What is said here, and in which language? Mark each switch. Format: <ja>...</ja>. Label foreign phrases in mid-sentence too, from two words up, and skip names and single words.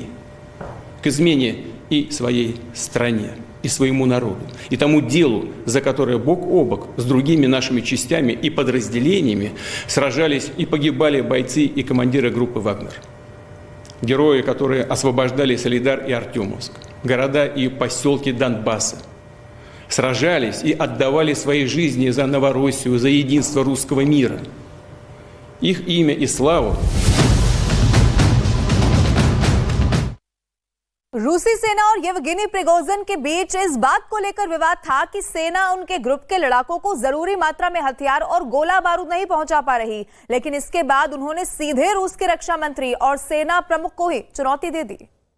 <ru>К измене и своей стране, и своему народу, и тому делу, за которое бок о бок с другими нашими частями и подразделениями сражались и погибали бойцы и командиры группы «Вагнер». Герои, которые освобождали Солидар и Артемовск, города и поселки Донбасса, сражались и отдавали свои жизни за Новороссию, за единство русского мира. Их имя и славу</ru> <hi>रूसी सेना और येवगेनी प्रिगोजिन के बीच इस बात को लेकर विवाद था कि सेना उनके ग्रुप के लड़ाकों को जरूरी मात्रा में हथियार और गोला बारूद नहीं पहुंचा पा रही, लेकिन इसके बाद उन्होंने सीधे रूस के रक्षा मंत्री और सेना प्रमुख को ही चुनौती दे दी।</hi>